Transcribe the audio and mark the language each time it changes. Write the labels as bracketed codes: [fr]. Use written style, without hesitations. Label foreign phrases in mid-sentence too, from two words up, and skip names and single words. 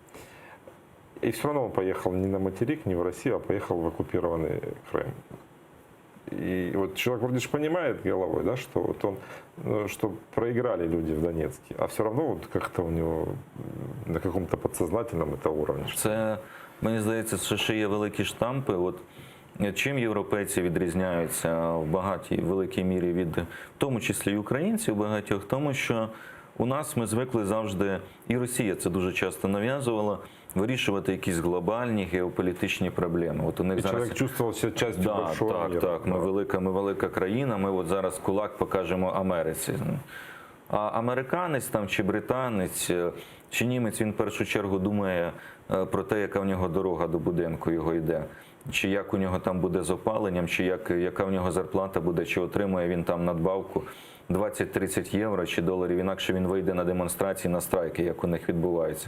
[ru] И все равно он поехал не на материк, не в Россию, а поехал в оккупированный Крым. И вот человек вроде же понимает головой, да, что, вот он, что проиграли люди в Донецке, а все равно вот как-то у него на каком-то подсознательном это уровне. [uk] Це, мені здається, що ще є великі штампи. От чим європейці відрізняються в багатій, великій мірі від, в тому числі і українців багатьох, тому що у нас ми звикли завжди, і Росія це дуже часто нав'язувала, вирішувати якісь глобальні геополітичні проблеми. От у них і зараз [ru] чоловік чувствував себе частю большого мира. [uk] Так, ми велика країна, ми от зараз кулак покажемо Америці. А американець там, чи британець, чи німець, він в першу чергу думає про те, яка в нього дорога до будинку його йде, чи як у нього там буде з опаленням, чи яка в нього зарплата буде, чи отримує він там надбавку 20-30 євро чи доларів, інакше він вийде на демонстрації, на страйки, як у них відбувається.